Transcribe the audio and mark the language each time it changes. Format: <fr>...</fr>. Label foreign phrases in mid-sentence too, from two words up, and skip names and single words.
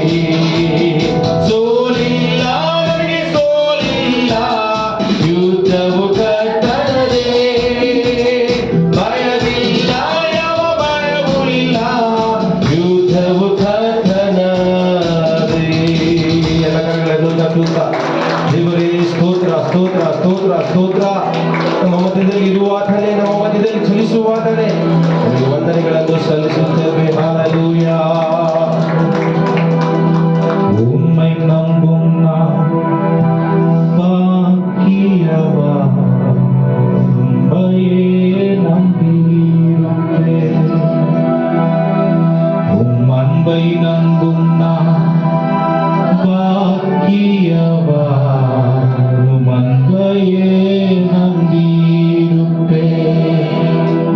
<kn>ಸೋಲಿಲ್ಲ ನನಗೆ ಸೋಲಿಲ್ಲ, ಯುದ್ಧವು ಕರ್ತನದೇ, ಭಯವಿಲ್ಲ ಯಾವ ಭಯವೂ ಇಲ್ಲ, ಯುದ್ಧವು ಕರ್ತನದೇ. ಎಲ್ಲ ಕರಗಳನ್ನು ತಟ್ಟುತ್ತಾ ದೇವರೇ ಸ್ತೋತ್ರ ಸ್ತೋತ್ರ ಸ್ತೋತ್ರ ಸ್ತೋತ್ರ. ನಮ್ಮ ಮಧ್ಯದಲ್ಲಿ ಇರುವಾತನೇ, ನಮ್ಮ ಮಧ್ಯದಲ್ಲಿ ಚಲಿಸುವಾತನೇ ನಿಮಗೆ ವಂದನೆಗಳನ್ನು ಸಲ್ಲಿಸುತ್ತೇವೆ. ಹಾಲೆಲೂಯ.</kn> <ta>உம்மை நம்பும் நான் பாக்கியவான், உம்மையே நம்பியிருப்பேன். உம் அன்பை நம்பும் நான் பாக்கியவான், உம் அன்பையே நம்பியிருப்பேன்.</ta>